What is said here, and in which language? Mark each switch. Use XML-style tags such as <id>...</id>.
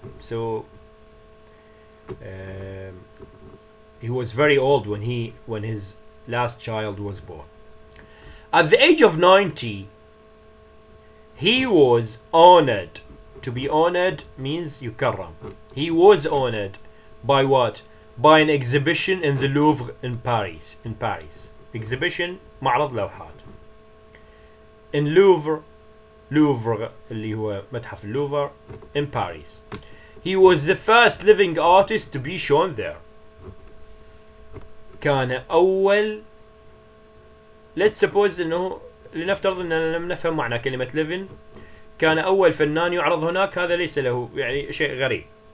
<en>So he was very old when his last child was born. At the age of 90, he was honored. To be honored means yukarram. He was honored by what? By an exhibition in the Louvre in Paris.</en> <ar>Exhibition معرض لوحات. In Louvre اللي هو متحف اللوفر in Paris.</ar> <en>He was the first living artist to be shown there.</en> <ar>كان أول. Let's suppose إنه لنفترض أننا لم نفهم معنى كلمة living. كان أول فنان يعرض هناك. هذا ليس له يعني شيء غريب.</ar>